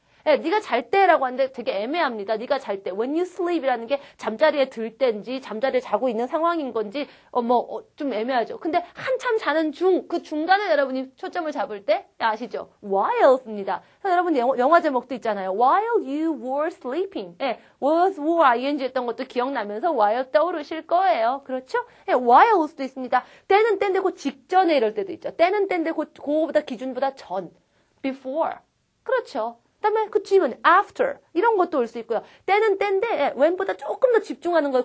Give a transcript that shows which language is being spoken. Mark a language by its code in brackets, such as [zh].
[ko] 네가 잘 때라고 하는데 되게 애매합니다. 네가 잘 때. [en] When you sleep [ko] 이라는 게 잠자리에 들 때인지 잠자리에 자고 있는 상황인 건지 좀 애매하죠. 근데 한참 자는 그 중간에 여러분이 초점을 잡을 때 아시죠? while입니다. 여러분 영화 제목도 있잖아요. [en] While you were sleeping. [ko] was, were, ing 했던 것도 기억나면서 while 떠오르실 거예요. 그렇죠? while일 수도 있습니다. 때는 때인데 그 직전에 이럴 때도 있죠. 때는 때인데 그거보다 기준보다 전. before. 그렇죠. 그다음에 그 뒤는 after 이런 것도 올 수 있고요. 때는 때인데 when보다 조금 더 집중하는 거예요.